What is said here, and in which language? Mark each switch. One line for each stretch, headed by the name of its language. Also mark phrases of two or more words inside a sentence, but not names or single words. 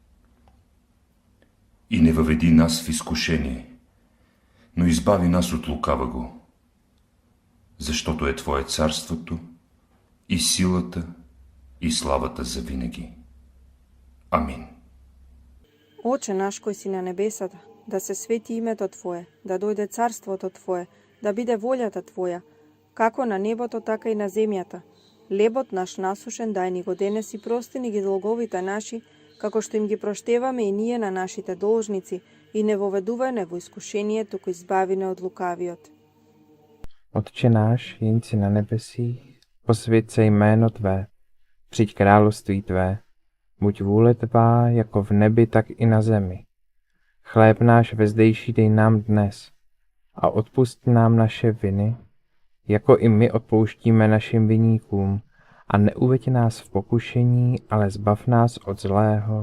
Bulgarian: И не въведи нас в изкушение, но избави нас от лукаваго, защото е Твое царството, и силата, и славата за винаги. Амин.
Macedonian: Отче наш, кој си на небесата, да се свети името Твое, да дојде царството Твое, да биде волјата Твоја, како на небото, така и на земјата. Лебот наш насушен дај ни го денес и прости ни ги долговите наши, како што им ги проштеваме и ние на нашите должници, и не воведувај не во искушение, туку избави не од лукавиот.
Czech: Otče náš, jenci na nebesích, posvěť se jméno Tvé, přijď království Tvé, buď vůle Tvá jako v nebi, tak i na zemi. Chléb náš vezdejší dej nám dnes a odpusť nám naše viny, jako i my odpouštíme našim viníkům, a neuveď nás v pokušení, ale zbav nás od zlého.